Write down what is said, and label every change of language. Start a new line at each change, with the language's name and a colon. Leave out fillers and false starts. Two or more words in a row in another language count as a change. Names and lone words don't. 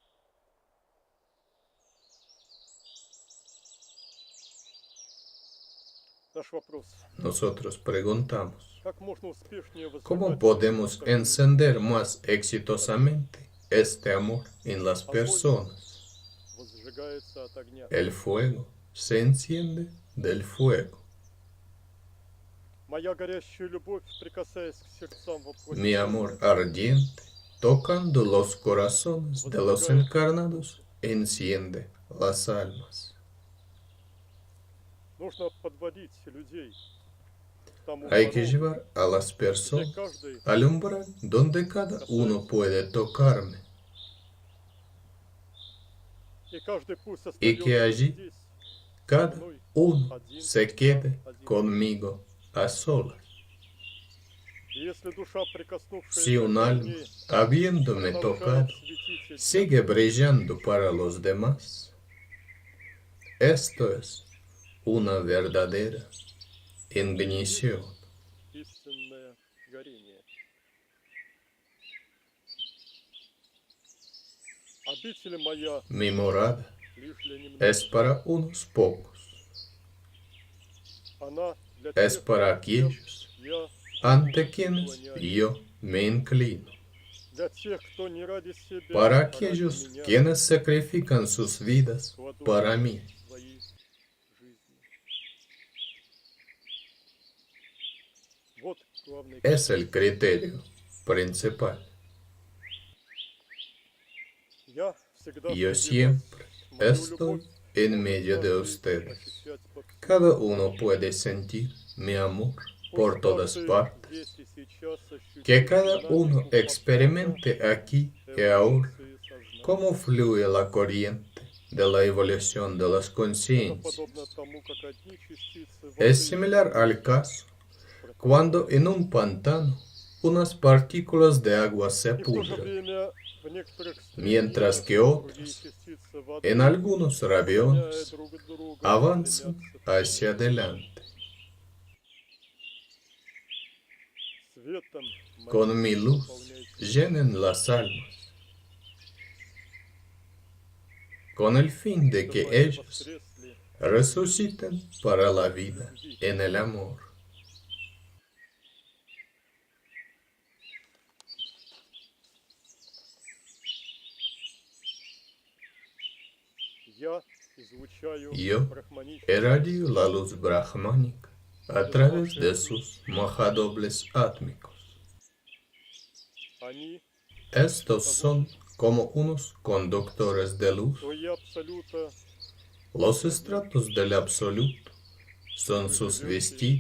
Russian: Наш вопрос.
Spanish: Nosotros preguntamos,
Russian: Как можно успешнее
Spanish: ¿cómo
Russian: возжигать
Spanish: podemos
Russian: огонь
Spanish: encender más exitosamente este amor en las
Russian: Огонь
Spanish: personas?
Russian: возжигается от огня.
Spanish: El fuego se enciende del fuego.
Russian: Моя горящая любовь, прикасаясь к сердцам
Spanish: Mi amor
Russian: воплощенных,
Spanish: ardiente, tocando los corazones de los encarnados, enciende las almas.
Russian: нужно подводить людей к тому
Spanish: Hay que
Russian: порогу,
Spanish: llevar a las
Russian: где
Spanish: personas
Russian: каждый
Spanish: al umbral donde cada uno puede tocarme
Russian: и каждый пусть
Spanish: y que
Russian: остается
Spanish: allí
Russian: здесь,
Spanish: cada uno se quede conmigo a solas.
Russian: Если душа, прикоснувшаяся
Spanish: Si un
Russian: ко
Spanish: alma,
Russian: мне,
Spanish: habiéndome tocado,
Russian: продолжает светить и
Spanish: sigue brillando para los demás, esto es una verdadera ignición.
Russian: истинное горение. Обитель моя
Spanish: Mi morada
Russian: лишь для
Spanish: es
Russian: немногих.
Spanish: para unos pocos,
Russian: Она для
Spanish: es
Russian: тех,
Spanish: para
Russian: кем
Spanish: aquellos
Russian: я
Spanish: ante quienes
Russian: преклоняюсь.
Spanish: yo me inclino,
Russian: Для тех, кто не ради себя,
Spanish: para
Russian: а ради
Spanish: aquellos
Russian: меня
Spanish: quienes sacrifican sus vidas
Russian: кладут
Spanish: para mí.
Russian: свои жизни. Вот главный
Spanish: Es el criterio principal.
Russian: Я всегда
Spanish: Yo
Russian: среди
Spanish: siempre
Russian: вас. Мою
Spanish: estoy
Russian: любовь
Spanish: en
Russian: может
Spanish: medio de
Russian: каждый
Spanish: ustedes.
Russian: ощущать повсюду.
Spanish: Cada uno puede sentir mi amor por
Russian: Пусть
Spanish: todas
Russian: каждый
Spanish: partes.
Russian: здесь и сейчас ощутит
Spanish: Que cada uno
Russian: динамику
Spanish: experimente aquí y ahora
Russian: эволюции сознания.
Spanish: cómo fluye la corriente de la evolución de las
Russian: Это
Spanish: conciencias.
Russian: подобно тому, как одни частицы воды
Spanish: Es similar al caso cuando en un pantano unas partículas de agua se
Russian: и в то же
Spanish: pudren,
Russian: время в некоторых
Spanish: mientras
Russian: стремлениях
Spanish: que
Russian: другие
Spanish: otras,
Russian: частицы воды,
Spanish: en algunos
Russian: дополняя
Spanish: raviones,
Russian: друг друга,
Spanish: avanzan
Russian: стремятся
Spanish: hacia adelante.
Russian: светом
Spanish: Con
Russian: моим
Spanish: mi luz
Russian: наполняйте.
Spanish: llenen las almas, con el fin de
Russian: Чтобы
Spanish: que
Russian: они
Spanish: ellos
Russian: воскресли
Spanish: resuciten para la vida en el amor.
Russian: Я излучаю
Spanish: Yo
Russian: брахманический
Spanish: irradio la luz brahmánica a través de sus mojadobles átmicos.
Russian: Они,
Spanish: Estos son como unos conductores de luz.
Russian: слои абсолюта,
Spanish: Los estratos del absoluto son sus vestidos